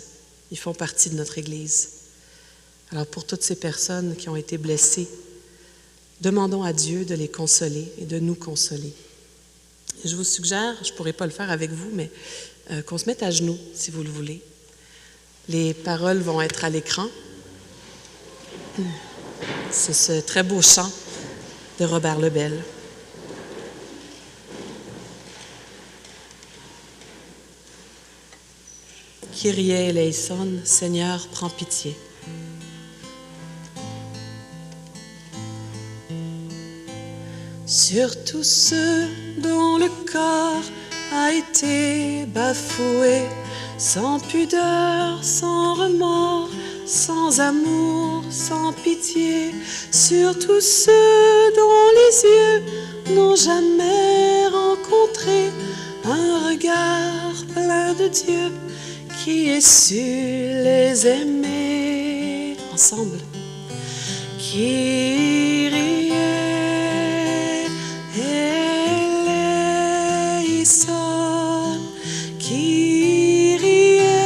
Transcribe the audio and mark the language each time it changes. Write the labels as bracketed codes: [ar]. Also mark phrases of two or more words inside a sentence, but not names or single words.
[fr] Ils font partie de notre Église. Alors pour toutes ces personnes qui ont été blessées, demandons à Dieu de les consoler et de nous consoler. Et je vous suggère, je ne pourrai pas le faire avec vous, mais qu'on se mette à genoux, si vous le voulez. Les paroles vont être à l'écran. C'est ce très beau chant de Robert Lebel. [el] Kyrie eleison, [fr] Seigneur, prends pitié. Sur tous ceux dont le corps a été bafoué, sans pudeur, sans remords, sans amour, sans pitié, sur tous ceux dont les yeux n'ont jamais rencontré un regard plein de Dieu qui ait su les aimer. Ensemble. [el] Kyrie eleison, Kyrie